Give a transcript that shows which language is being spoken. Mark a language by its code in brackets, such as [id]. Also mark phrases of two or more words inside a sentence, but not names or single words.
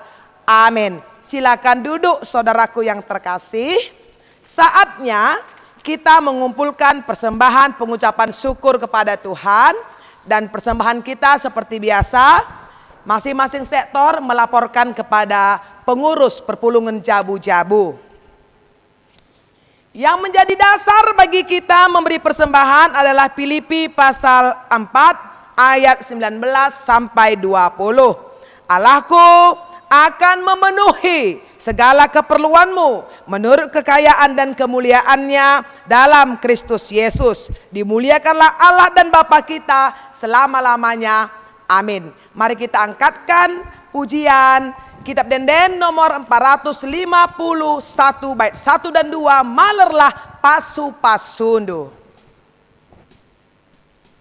[id] Amin. Silakan duduk saudaraku yang terkasih. Saatnya kita mengumpulkan persembahan pengucapan syukur kepada Tuhan. Dan persembahan kita seperti biasa, masing-masing sektor melaporkan kepada pengurus [btx] perpulungan jabu-jabu. [id] Yang menjadi dasar bagi kita memberi persembahan adalah Filipi pasal 4 ayat 19 sampai 20. Allahku akan memenuhi segala keperluanmu menurut kekayaan dan kemuliaannya dalam Kristus Yesus. Dimuliakanlah Allah dan Bapa kita selama-lamanya. Amin. Mari kita angkatkan pujian Kitab Denden nomor 451 bait 1 dan 2, Malerlah Pasu Pasundu.